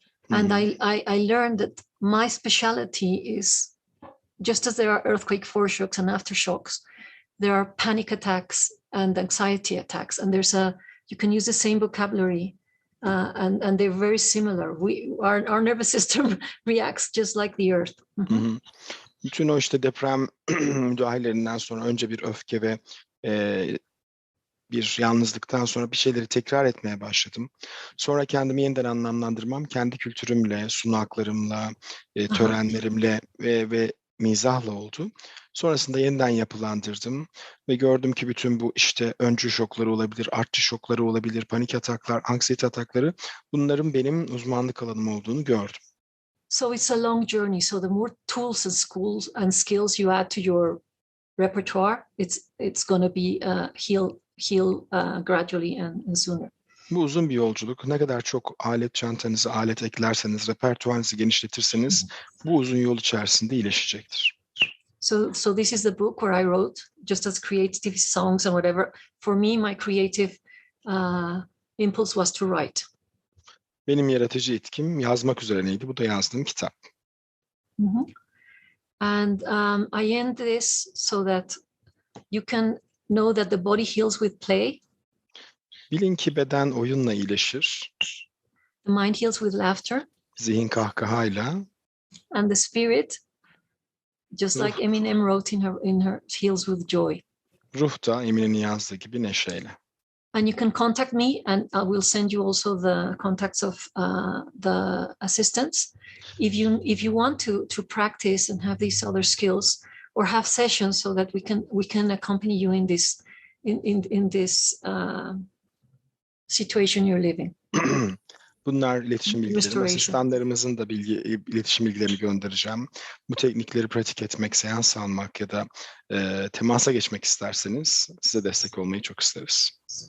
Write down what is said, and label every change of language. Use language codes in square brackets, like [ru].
[en] And I learned that my specialty is, just as there are earthquake foreshocks and aftershocks, there are panic attacks and anxiety attacks. And you can use the same vocabulary and they're very similar. Our nervous system reacts just like the earth. [tr] Bütün o işte deprem müdahalelerinden sonra önce bir öfke ve bir yalnızlıktan sonra bir şeyleri tekrar etmeye başladım. Sonra kendimi yeniden anlamlandırmam, kendi kültürümle, sunaklarımla, törenlerimle ve mizahla oldu. Sonrasında yeniden yapılandırdım ve gördüm ki bütün bu işte öncü şokları olabilir, artçı şokları olabilir, panik ataklar, anksiyete atakları, bunların benim uzmanlık alanım olduğunu gördüm. [en] So it's a long journey. So the more tools and skills you add to your repertoire, it's going to be heal gradually and sooner. [tr] Bu uzun bir yolculuk. Ne kadar çok çantanıza alet eklerseniz, repertuarınızı genişletirseniz bu uzun yol içerisinde iyileşecektir. [en] So this is the book where I wrote, just as creative songs and whatever. For me, my creative impulse was to write. [tr] Benim yaratıcı etkim yazmak üzerineydi. Bu da yazdığım kitap. [en] And I end this so that you can know that the body heals with play. [tr] Bilin ki beden oyunla iyileşir. [en] The mind heals with laughter. [tr] Zihin kahkahayla. [en] And the spirit, just like Eminem wrote in her heals with joy. [tr] Ruh da Emine'nin yazdığı gibi neşeyle. [en] And you can contact me, and I will send you also the contacts of the assistants. If you want to practice and have these other skills, or have sessions so that we can accompany you in this situation you're living. [tr] Bunlar iletişim bilgileri. Asistanlarımızın da iletişim bilgilerini göndereceğim. Bu teknikleri pratik etmek, seans almak ya da temasa geçmek isterseniz size destek olmayı çok isteriz.